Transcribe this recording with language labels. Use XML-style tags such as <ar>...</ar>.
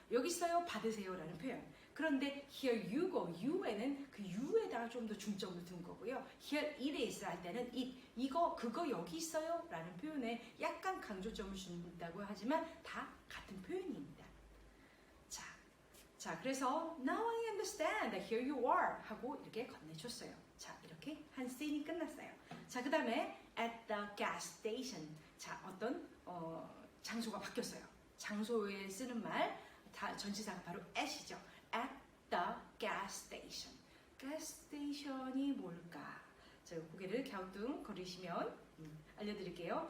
<ko>여기 있어요 받으세요 라는 표현. 그런데</ko> <en>here you go,</en> <ko>you에는 그 you에다가 좀 더 중점을 둔 거고요. here it is 할 때는 it, 이거 그거 여기 있어요 라는 표현에 약간 강조점을 준다고 하지만 다 같은 표현입니다. 자, 그래서</ko> <en>now I understand, here you are</en> <ko>하고 이렇게 건네줬어요. 자, 이렇게 한 씬이 끝났어요. 자, 그 다음에</ko> <en>at the gas station.</en> <ko>자, 어떤 장소가 바뀌었어요. 장소에 쓰는 말, 전치사가 바로 at이죠.</ko> <en>at the gas station. gas station이</en> <ko>뭘까? 자, 고개를 갸우뚱거리시면 알려드릴게요.</ko>